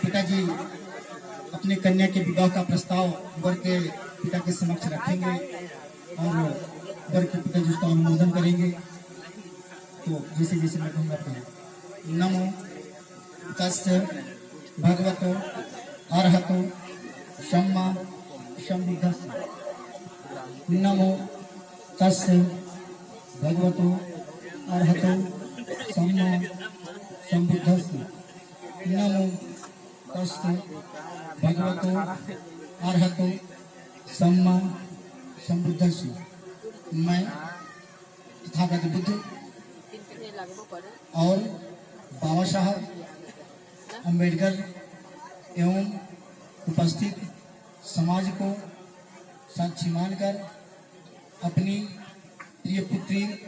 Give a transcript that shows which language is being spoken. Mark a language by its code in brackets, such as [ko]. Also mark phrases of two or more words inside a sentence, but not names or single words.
[hi] पिताजी अपने कन्या के विवाह का प्रस्ताव वर के पिता के समक्ष रखेंगे और वर के पिताजी उसका अनुमोदन करेंगे। तो जैसे जैसे मैं कहूँगा तो [pi] नमो तस्य भगवतो अरहतो सम्मा सम्बुद्धस्स। नमो तस्य भगवतो अरहतो सम्मा सम्बुद्धस्स। नमो तस्य भगवतो अरहतो सम्मा सम्बुद्धस्स। [hi] मैं तथागत बुद्ध और बाबा साहब अम्बेडकर एवं उपस्थित समाज को साक्षी मानकर अपनी प्रिय पुत्री